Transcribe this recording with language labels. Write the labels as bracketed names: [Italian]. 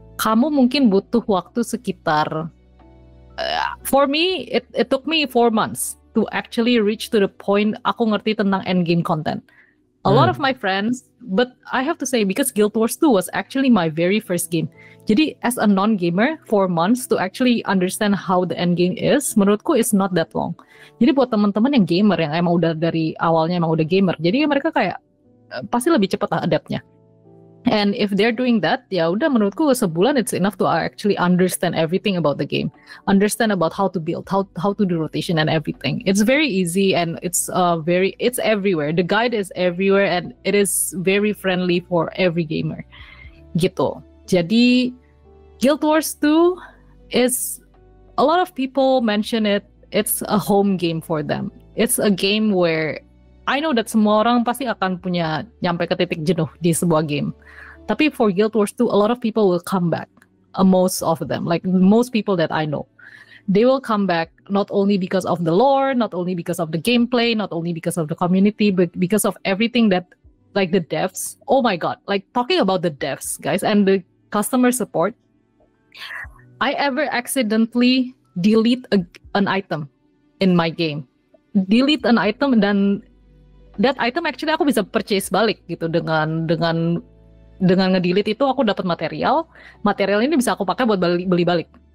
[Indonesian] Kamu mungkin butuh waktu sekitar [English] for me it took me 4 months to actually reach to the point [Indonesian] aku ngerti tentang [English] end game content. A lot of my friends, but I have to say because Guild Wars 2 was actually my very first game. Jadi as a non-gamer, 4 months to actually understand how the end game is, menurutku is not that long. [Indonesian] Jadi buat teman-teman yang gamer, yang emang udah dari awalnya emang udah gamer, jadi mereka kayak pasti lebih cepat adaptnya. [English] And if they're doing that, [Indonesian] ya udah menurutku sebulan [English] it's enough to actually understand everything about the game, understand about how to build, how to do rotation and everything. It's very easy and it's everywhere. The guide is everywhere and it is very friendly for every gamer. Gitu. Jadi Guild Wars 2 is a lot of people mention it. It's a home game for them. It's a game where I know that [Indonesian] semua orang pasti akan punya nyampe ke titik jenuh di sebuah game. [English] Tapi for Guild Wars 2, a lot of people will come back. Most of them, like most people that I know. They will come back not only because of the lore, not only because of the gameplay, not only because of the community, but because of everything that, like the devs. Oh my god, like talking about the devs, guys, and the customer support. I ever accidentally delete an item in my game. Delete an item [Indonesian] dan [English] that item actually [Indonesian] aku bisa purchase balik gitu dengan ngedelete itu aku dapat material ini bisa aku pakai buat beli balik.